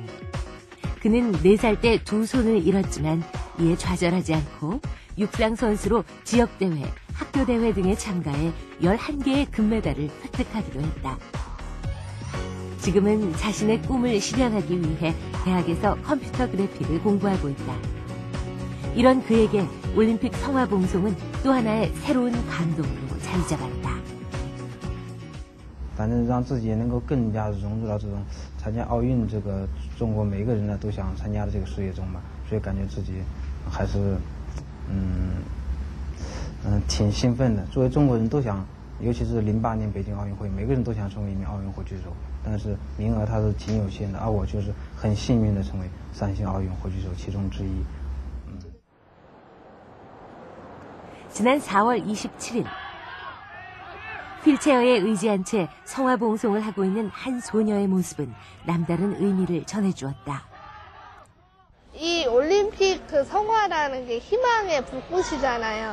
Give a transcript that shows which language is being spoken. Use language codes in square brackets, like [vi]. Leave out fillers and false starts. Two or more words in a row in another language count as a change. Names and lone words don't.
[ko] 그는 4살 때 2손을 잃었지만 이에 좌절하지 않고 육상 선수로 지역대회, 학교대회 등에 참가해 11개의 금메달을 획득하기도 했다. 지금은 자신의 꿈을 실현하기 위해 대학에서 컴퓨터 그래픽을 공부하고 있다. 이런 그에게 올림픽 성화봉송은 또 하나의 새로운 감동으로 자리 잡았다. [zh] 反正让自己能够更加融入到这种参加奥运这个中国每个人呢都想参加的这个事业中嘛，所以感觉自己还是挺兴奋的。作为中国人都想，尤其是08年北京奥运会，每个人都想成为一名奥运火炬手，但是名额它是挺有限的，而我就是很幸运的成为3星奥运火炬手其中之一。 [ko] 지난 4월 27일 휠체어에 의지한 채 성화봉송을 하고 있는 한 소녀의 모습은 남다른 의미를 전해주었다. 이 올림픽 그 성화라는 게 희망의 불꽃이잖아요.